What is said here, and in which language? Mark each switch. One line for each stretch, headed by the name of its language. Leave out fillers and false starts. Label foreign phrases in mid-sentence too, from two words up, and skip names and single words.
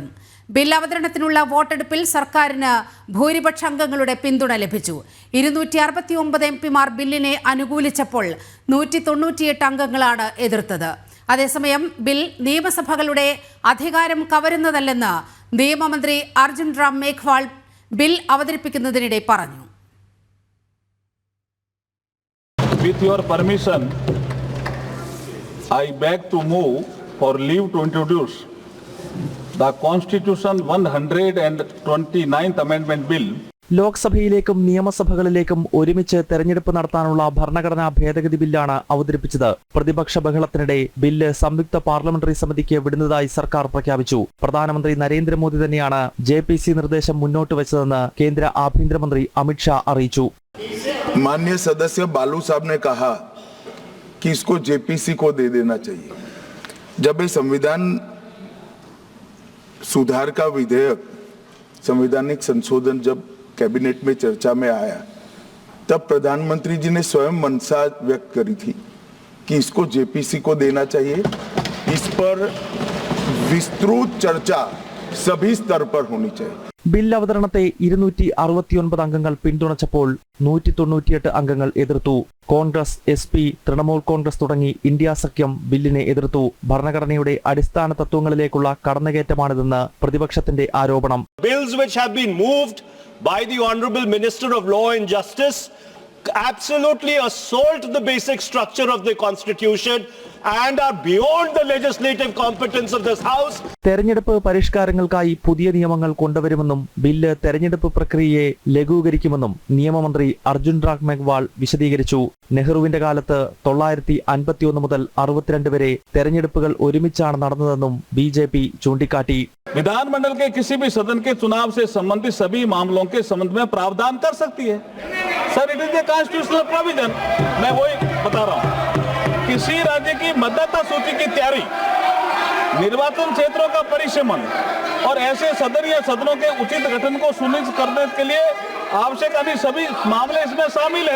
Malayalam: ബിൽ അവതരണത്തിനുള്ള വോട്ടെടുപ്പിൽ സർക്കാരിന് ഭൂരിപക്ഷ അംഗങ്ങളുടെ പിന്തുണ ലഭിച്ചു. 269 എംപിമാർ ബില്ലിനെ അനുകൂലിച്ചപ്പോൾ 198 അംഗങ്ങളാണ് എതിർത്തത്. അതേസമയം ബിൽ നിയമസഭകളുടെ അധികാരം കവരുന്നതല്ലെന്ന് നിയമമന്ത്രി അർജുൻ റാം മേഘ്വാൾ ബിൽ അവതരിപ്പിക്കുന്നതിനിടെ പറഞ്ഞു.
English: With your permission, I beg to move for leave to introduce the Constitution 129th Amendment Bill.
Malayalam: ലോക്സഭയിലേക്കും നിയമസഭകളിലേക്കും ഒരുമിച്ച് തെരഞ്ഞെടുപ്പ് നടത്താനുള്ള ഭരണഘടനാ ഭേദഗതി ബില്ലാണ് അവതരിപ്പിച്ചത്. പ്രതിപക്ഷ ബഹളത്തിനിടെ ബില്ല് സംയുക്ത പാർലമെന്ററി സമിതിക്ക് വിടുന്നതായി സർക്കാർ പ്രഖ്യാപിച്ചു. പ്രധാനമന്ത്രി നരേന്ദ്രമോദി തന്നെയാണ് ജെപിസി നിർദ്ദേശം മുന്നോട്ട് വെച്ചതെന്ന് കേന്ദ്ര ആഭ്യന്തരമന്ത്രി അമിത്ഷാ അറിയിച്ചു.
Hindi: माननीय सदस्य बालू साहब ने कहा कि इसको जेपीसी को दे देना चाहिए. जब ये संविधान सुधार का विधेयक संवैधानिक संशोधन जब कैबिनेट में चर्चा में आया तब प्रधानमंत्री जी ने स्वयं मंशा व्यक्त करी थी कि इसको जेपीसी को देना चाहिए. इस पर विस्तृत चर्चा सभी स्तर पर होनी चाहिए.
Malayalam: ബിൽ അവതരണത്തെ 269 അംഗങ്ങൾ പിന്തുണച്ചപ്പോൾ 198 അംഗങ്ങൾ എതിർത്തു. കോൺഗ്രസ്, SP, തൃണമൂൽ കോൺഗ്രസ് തുടങ്ങി ഇന്ത്യ സഖ്യം ബില്ലിനെ എതിർത്തു. ഭരണഘടനയുടെ അടിസ്ഥാന തത്വങ്ങളിലേക്കുള്ള കടന്നുകയറ്റമാണിതെന്ന് പ്രതിപക്ഷത്തിന്റെ ആരോപണം.
English: Bills which have been moved by the Honorable Minister of Law and Justice absolutely assault the basic structure of the Constitution and are beyond the legislative competence of this House.
Malayalam: തെരഞ്ഞെടുപ്പ് പരിഷ്കാരങ്ങൾക്കായി പുതിയ നിയമങ്ങൾ കൊണ്ടുവരുമെന്നും ബില്ല് തെരഞ്ഞെടുപ്പ് പ്രക്രിയയെ ലഘൂകരിക്കുമെന്നും നിയമമന്ത്രി അർജുൻ റാം മേഘ്വാൾ വിശദീകരിച്ചു. നെഹ്റുവിന്റെ കാലത്ത് 951 മുതൽ 62 വരെ തെരഞ്ഞെടുപ്പുകൾ ഒരുമിച്ചാണ് നടന്നതെന്നും BJP ചൂണ്ടിക്കാട്ടി.
Hindi: विधानमंडल के किसी भी सदन के चुनाव से संबंधित सभी मामलों के संबंध में प्रावधान कर सकती है.
English: Sir, it is a constitutional provision.
Hindi: मैं वही बता रहा हूँ. किसी राज्य की मतदाता सूची की तैयारी, निर्वाचन क्षेत्रों का परिसीमन और ऐसे सदन या सदनों के उचित गठन को सुनिश्चित करने के लिए आवश्यक अभी सभी मामले इसमें शामिल हैं.